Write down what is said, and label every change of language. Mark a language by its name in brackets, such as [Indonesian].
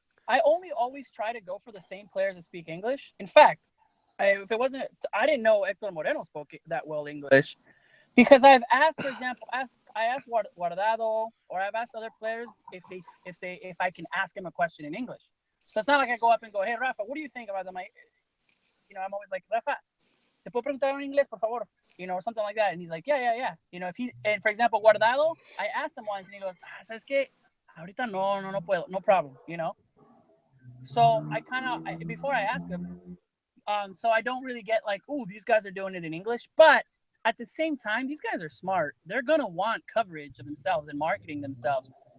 [English] I always try to go for the same players that speak English. In fact, if it wasn't, I didn't know Héctor Moreno spoke that well English, because I've asked, for example, I asked Guardado, or I've asked other players if I can ask him a question in English. So it's not like I go up and go, hey Rafa, what do you think about them? I'm always like, [Spanish] Rafa, ¿te puedo preguntar en inglés, por favor? [English] Or something like that. And he's like, yeah. And for example, Guardado, I asked him once, and he goes, [Spanish] ¿sabes qué? Ahorita no puedo, [English] no problem, So before I ask him, so I don't really get like, oh, these guys are doing it in English. But at the same time, these guys are smart. They're going to want coverage of themselves and marketing themselves.